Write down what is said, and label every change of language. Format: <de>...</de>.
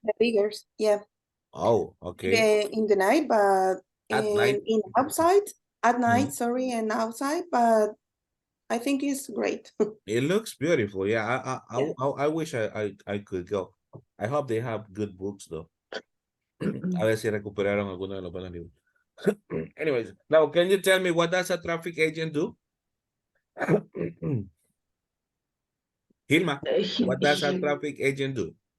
<en>The figures, yeah. Oh, okay. In the night, but At night. in outside, at night, Mhm. sorry, and outside, but I think it's great. It looks beautiful. Yeah, Yeah. I wish I could go. I hope they have good books though.</en> <es>A ver si recuperaron alguno de los buenos libros.</es> <en>Anyways, now can you tell me what does a traffic agent do? Hilma, what does a traffic agent do?</en>